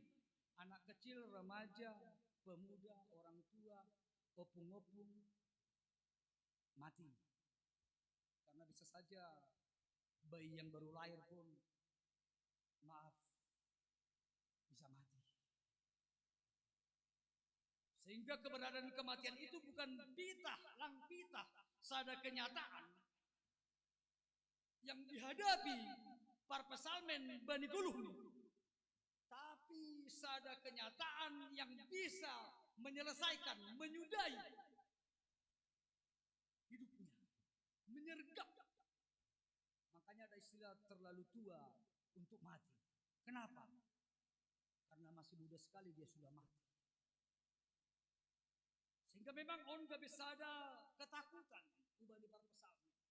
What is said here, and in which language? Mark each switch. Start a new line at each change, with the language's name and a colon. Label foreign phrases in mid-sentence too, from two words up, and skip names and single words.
Indonesian: Anak kecil, remaja, pemuda, orang tua, opung-opung mati. Karena bisa saja bayi yang baru lahir pun maaf bisa mati. Sehingga keberadaan kematian itu bukan pitah,
Batak Simalungun: lang pitah, sada
Indonesian: kenyataan yang dihadapi para pesalmen Bani Guluh. Tapi sada kenyataan yang bisa menyelesaikan, menyudahi hidupnya, menyergap. Makanya ada istilah terlalu tua untuk mati. Kenapa? Karena masih muda sekali dia sudah mati. Sehingga memang on gak bisa ada ketakutan ubah di para pesalmen.